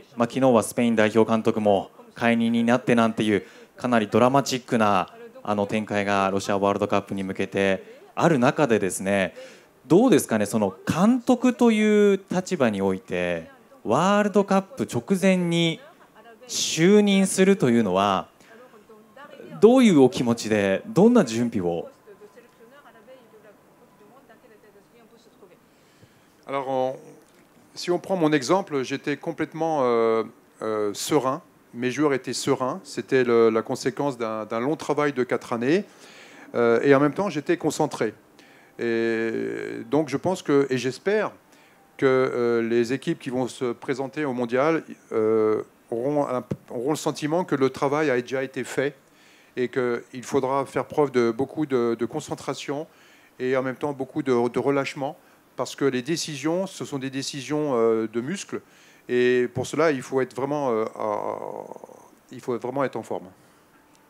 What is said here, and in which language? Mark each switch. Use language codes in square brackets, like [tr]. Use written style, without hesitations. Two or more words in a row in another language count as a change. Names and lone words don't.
[ja] 昨日はスペイン代表監督も解任になってなんていうかなりドラマチックな展開がロシアワールドカップに向けてある中でですね、どうですかね、その監督という立場においてワールドカップ直前に就任するというのはどういうお気持ちで、どんな準備を？ [fr] Alors, si on prend mon exemple, j'étais complètement serein. Mes joueurs étaient sereins. C'était la conséquence d'un long travail de 4 années. Et en même temps, j'étais concentré. Et donc, je pense que, et j'espère que les équipes qui vont se présenter au mondial auront le sentiment que le travail a déjà été fait et qu'il faudra faire preuve de beaucoup de concentration et en même temps beaucoup de relâchement, parce que les décisions, ce sont des décisions de muscles, et pour cela, il faut vraiment être en forme.